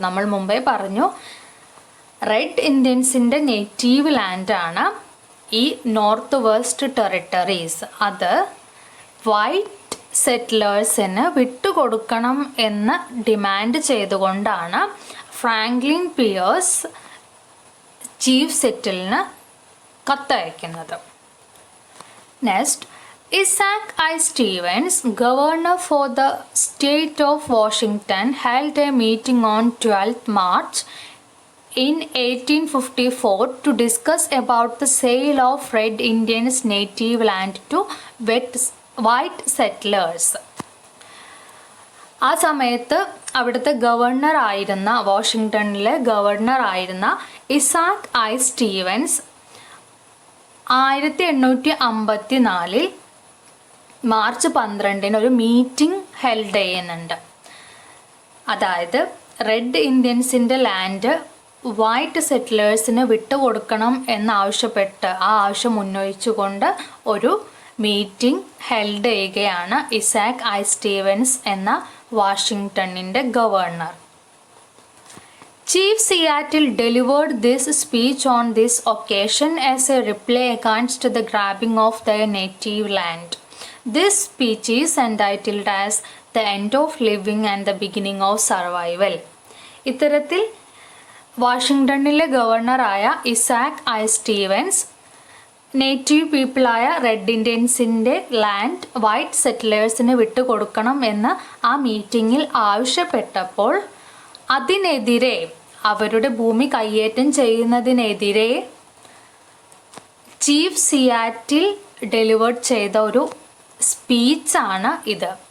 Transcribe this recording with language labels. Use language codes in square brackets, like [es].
[ml] നമ്മൾ മുമ്പേ പറഞ്ഞു, റെഡ് ഇന്ത്യൻസിൻ്റെ നേറ്റീവ് ലാൻഡാണ് ഈ നോർത്ത് വെസ്റ്റ് ടെറിട്ടറീസ്. അത് വൈറ്റ് സെറ്റിലേഴ്സിന് വിട്ടുകൊടുക്കണം എന്ന് ഡിമാൻഡ് ചെയ്തുകൊണ്ടാണ് Franklin Pierce chief സെറ്റിലിന് കത്തയക്കുന്നത്. [en] Next, Isaac I. Stevens, governor for the state of Washington, held a meeting on 12th March in 1854 to discuss about the sale of Red Indians' native land to white settlers. [ml] ആ സമയത്ത് അവിടുത്തെ ഗവർണറായിരുന്ന, വാഷിങ്ടണിലെ ഗവർണറായിരുന്ന Isaac I Stevens 1854 March 12 ഒരു meeting held ചെയ്യുന്നുണ്ട്. അതായത് red ഇന്ത്യൻസിൻ്റെ land white സെറ്റിലേഴ്സിന് വിട്ടുകൊടുക്കണം എന്നാവശ്യപ്പെട്ട് ആ ആവശ്യം ഉന്നയിച്ചുകൊണ്ട് ഒരു മീറ്റിംഗ് ഹെൽഡ് ചെയ്യുകയാണ് ഇസാക്ക് ഐ സ്റ്റീവൻസ് എന്ന വാഷിങ്ടണിൻ്റെ governor. [en] Chief Seattle delivered this speech on this occasion as a reply against the grabbing of their native land. This speech is entitled as The End of Living and the Beginning of Survival. [ml] ഇത്തരത്തിൽ വാഷിങ്ടണിലെ ഗവർണറായ Isaac I Stevens native പീപ്പിളായ red ഇന്ത്യൻസിൻ്റെ land white സെറ്റിലേഴ്സിന് വിട്ടുകൊടുക്കണം എന്ന് ആ മീറ്റിങ്ങിൽ ആവശ്യപ്പെട്ടപ്പോൾ അതിനെതിരെ, അവരുടെ ഭൂമി കയ്യേറ്റം ചെയ്യുന്നതിനെതിരെ chief Seattle delivered ചെയ്ത ഒരു സ്പീച്ചാണ് ഇത്.